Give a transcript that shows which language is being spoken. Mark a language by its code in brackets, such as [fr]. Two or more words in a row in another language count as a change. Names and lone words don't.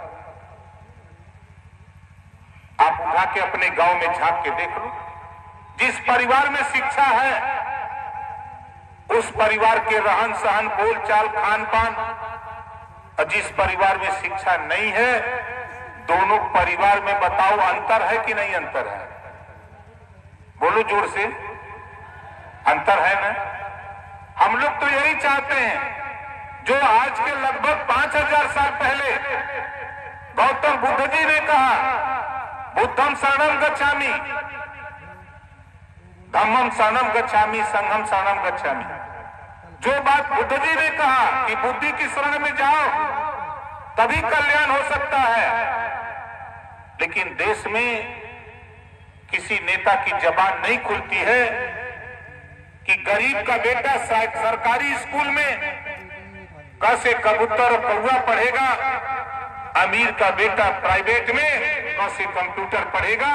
[hi] आप उठा के अपने गांव में झांक के देख लो, जिस परिवार में शिक्षा है उस परिवार के रहन सहन, बोलचाल, खान पान, और जिस परिवार में शिक्षा नहीं है, दोनों परिवार में बताओ अंतर है कि नहीं अंतर है? बोलो जोर से, अंतर है ना? हम लोग तो यही चाहते हैं जो आज के लगभग 5000 साल पहले गौतम बुद्ध जी ने कहा, [pi] बुद्धम शरणम गच्छामि, धम्मम शरणम गच्छामि, संघम शरणम गच्छामि। [hi] जो बात बुद्ध जी ने कहा कि बुद्धि की शरण में जाओ तभी कल्याण हो सकता है, लेकिन देश में किसी नेता की जबान नहीं खुलती है कि गरीब का बेटा सरकारी स्कूल में क से कबूतर और कौवा पढ़ेगा, अमीर का बेटा प्राइवेट में क से कंप्यूटर पढ़ेगा।